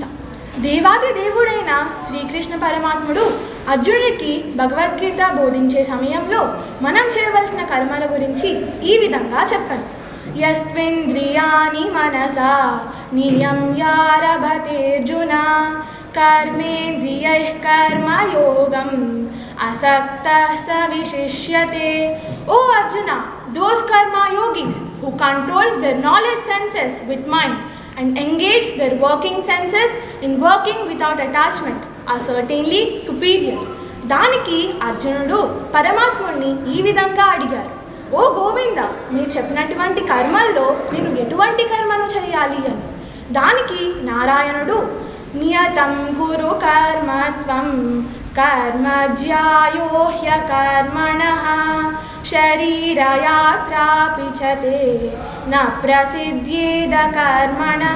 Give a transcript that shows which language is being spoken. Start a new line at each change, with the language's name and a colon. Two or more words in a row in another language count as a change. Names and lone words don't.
Telugu: దేవాది దేవుడైన శ్రీకృష్ణ పరమాత్ముడు అర్జునుడికి భగవద్గీత బోధించే సమయంలో మనం చేయవలసిన కర్మల గురించి ఈ విధంగా చెప్పారు.
Sanskrit: యస్త్వింద్రియాణి మనసా నియమ్యారభతేర్జున కర్మేంద్రియైః కర్మయోగం असक्तः स विशिष्यते.
English: O Arjuna, those karma yogis who control their knowledge senses with mind and engage their working senses in working without attachment are certainly superior.
Telugu: దానికి అర్జునుడు పరమాత్ముడిని ఈ విధంగా అడిగారు, ఓ గోవింద, మీరు చెప్పినటువంటి కర్మల్లో నేను ఎటువంటి కర్మను చేయాలి అని. దానికి నారాయణుడు,
Sanskrit: నియతం కురు కర్మత్వం కర్మజ్యాయో హ్యకర్మణః శరీరయాత్రాపిచతే న ప్రసిద్ధ్యేద కర్మణః.